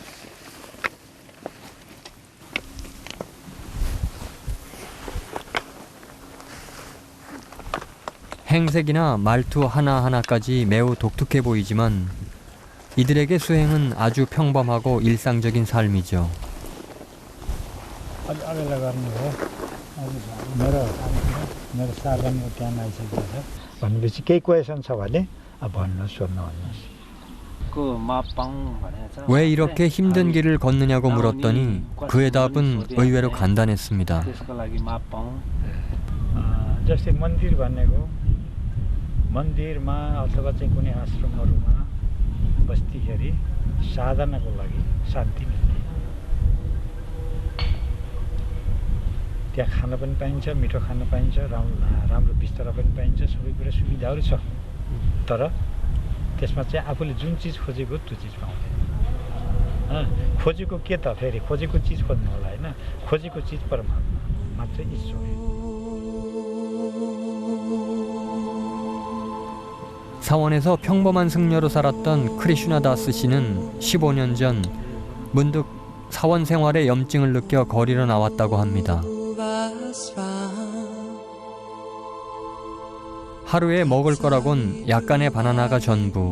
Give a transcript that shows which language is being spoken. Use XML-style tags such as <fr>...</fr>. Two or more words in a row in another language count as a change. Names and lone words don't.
<ko>행색이나 말투 하나하나까지 매우 독특해 보이지만 이들에게 수행은 아주 평범하고 일상적인 삶이죠.</ko> <ne>भनेपछि केही क्वेसन छ भने भन्नु सोध्नु भन्नुहोस्.</ne> <ko>왜 이렇게 힘든 길을 걷느냐고 물었더니 그의 답은 의외로 간단했습니다.</ko> <ne>जस्तै मन्दिर भनेको मन्दिरमा अथवा चाहिँ कुनै आश्रमहरूमा बस्तीखेरि साधनाको लागि शान्ति मिल्ने, त्यहाँ खान पनि पाइन्छ, मिठो खान पाइन्छ, राम्रो बिस्तारा पनि पाइन्छ, सबै कुरा सुविधाहरू छ। तर त्यसमा चाहिँ आफूले जुन चिज खोजेको त्यो चिज पाउँदैन। खोजेको के त फेरि खोजेको चिज खोज्नु होला हैन, खोजेको चिज परमात्मा मात्रै ईश्वर।</ne> <ko>사원에서 평범한 승려로 살았던 크리슈나다스 씨는 15년 전 문득 사원 생활에 염증을 느껴 거리로 나왔다고 합니다. 하루에 먹을 거라곤 약간의 바나나가 전부.</ko>